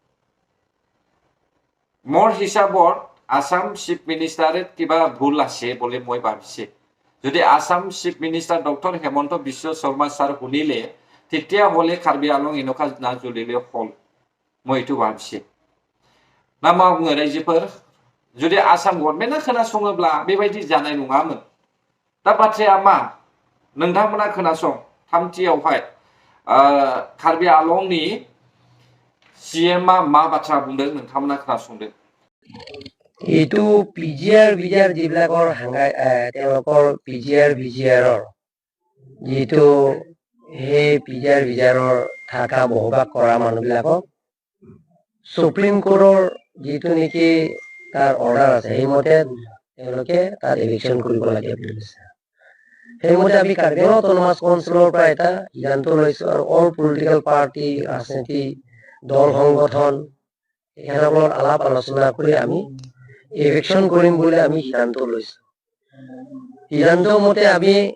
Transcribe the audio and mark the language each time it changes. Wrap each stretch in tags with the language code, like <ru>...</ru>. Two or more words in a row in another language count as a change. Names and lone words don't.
<as>মোৰ হিচাপত আসাম</as> <en>chief ministerত</en> <as>কিবা ভুল আছে বুলি মই ভাবিছে যদি আসাম চিফ মিনিষ্টাৰ ডক্টৰ হেমন্ত বিশ্ব শৰ্মা ছাৰ শুনিলে তেতিয়াহ'লে কাৰ্বি আলং এনেকুৱা নাজুলিলে হল মই এইটো ভাবিছে না</as> <brx>मा बुङो रायजोफोर जुदि आसाम गभर्नमेन्टआ खोनासङोब्ला बेबायदि जानाय नङामोन दा बाथ्राया मा नोंथांमोना खोनासं थामथियावहाय कार्बि आलंनि सिएमआ मा बाथ्रा बुंदों नोंथांमोना खोनासंदो</brx> <as>এইটো পিজিআৰ ভিজিআৰ যিবিলাকৰ তেওঁলোকৰ পিজিআৰ ভিজিআৰৰ যিটো সেই পিজিআৰ ভিজিআৰৰ থকা বসবাস কৰা মানুহবিলাকক</as> <en>supreme courtৰ</en> <as>যিটো নেকি তাৰ অৰ্ডাৰ আছে সেইমতে তেওঁলোকে তাত ইলেকশ্যন কৰিব লাগে বুলি কৈছে সেইমতে আমি কাৰ্বি আংলং অট'নমাছ কাউন্সিলৰ পৰা এটা সিদ্ধান্ত লৈছো আৰু</as> <en>all political party</en> <as>ৰাজনীতি দল সংগঠন এখনৰ আলাপ আলোচনা কৰি আমি ইলেকশ্যন কৰিম বুলি আমি সিদ্ধান্ত লৈছো সিদ্ধান্ত মতে আমি</as>